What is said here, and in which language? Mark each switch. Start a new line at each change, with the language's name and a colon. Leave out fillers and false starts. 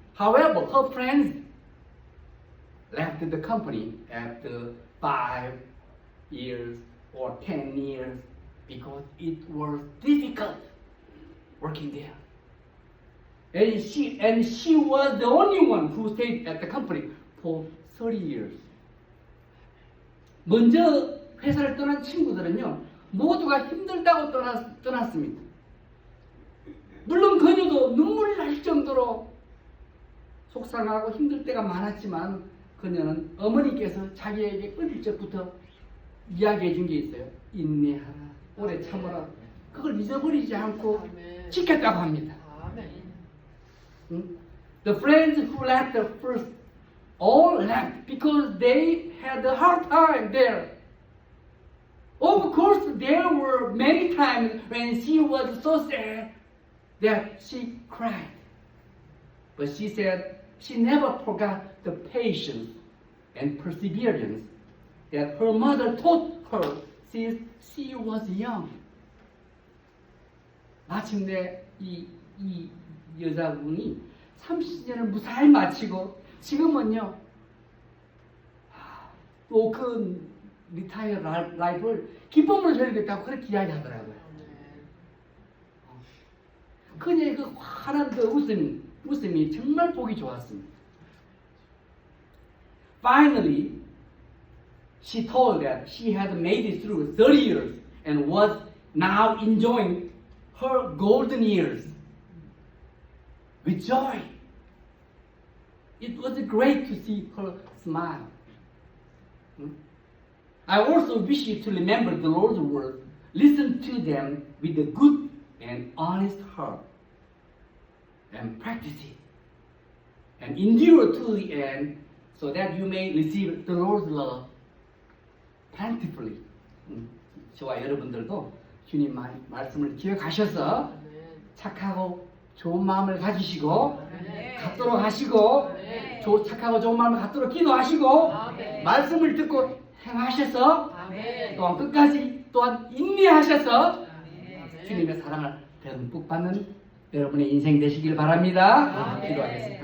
English: However, her friends left the company after 5 years or 10 years because it was difficult working there. And she was the only one who stayed at the company for 30 years.
Korean: 먼저 회사를 떠난 친구들은요, 모두가 힘들다고 떠났습니다. 물론 그녀도 눈물이 날 정도로 속상하고 힘들 때가 많았지만, 그녀는 어머니께서 자기에게 어릴 적부터 이야기해 준 게 있어요. 인내하라, 오래 참아라. 그걸 잊어버리지 않고 아멘. 지켰다고 합니다. 아멘.
English: The friends who left the first all left because they had a hard time there. Of course, there were many times when she was so sad that she cried. But she said she never forgot the patience and perseverance that her mother taught her since she was young.
Korean: 마침내 이 여자분이 30년을 무사히 마치고 지금은요, 또 그 리타이어 라이프를 기쁨으로 전이겠다고 그렇게 이야기하더라고요. 그녀의 그 환한 그 웃음이 정말 보기 좋았습니다.
English: Finally, she told that she had made it through 30 years and was now enjoying her golden years with joy. It was great to see her smile. I also wish you to remember the Lord's words, listen to them with a good and honest heart, and practice it, and endure to the end, so that you may receive the Lord's love plentifully.
Korean: 저와 여러분들도 주님 말씀을 기억하셔서 착하고 좋은 마음을 가지시고 갖도록 하시고, 착하고 좋은 마음을 갖도록 기도하시고, 말씀을 듣고 행하셔서, 또한 끝까지 또한 인내하셔서 주님의 사랑을 듬뿍 받는 여러분의 인생 되시길 바랍니다. 기도하겠습니다.